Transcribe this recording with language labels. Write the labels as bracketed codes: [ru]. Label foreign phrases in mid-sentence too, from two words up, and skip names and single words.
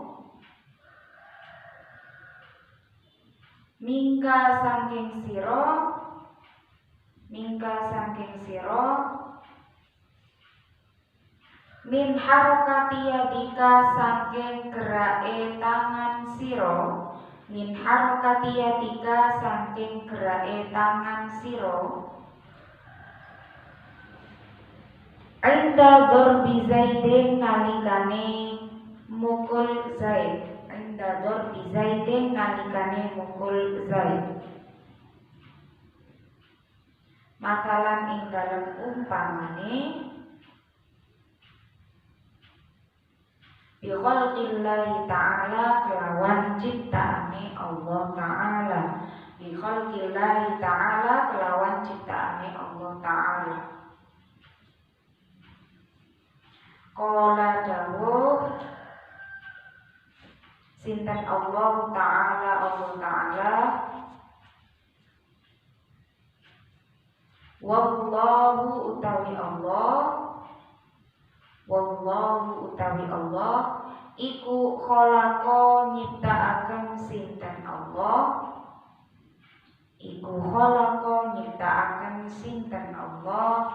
[jv] mingka saking sira [ar] من حركة يدك [jv] saking gerake tangan sira, [ar] من حركة يدك [jv] saking gerake tangan sira [ar] عند ضرب زيد [jv] nalikane mukul zaid, [ar] عند ضرب زيد [jv] nalikane mukul zaid makalan ing dalem umpamane [ar] بخلق الله تعالى [jv] kelawan ciptaane Allah Ta'ala, [ar] بخلق الله تعالى [jv] kelawan ciptaane Allah Ta'ala qala dawuh sinten Allah Ta'ala, Allah Ta'ala wallahu utawi Allah, wallahu utawi Allah iku khalaqa nyiptaaken sinten Allah, iku khalaqa nyiptaaken sinten Allah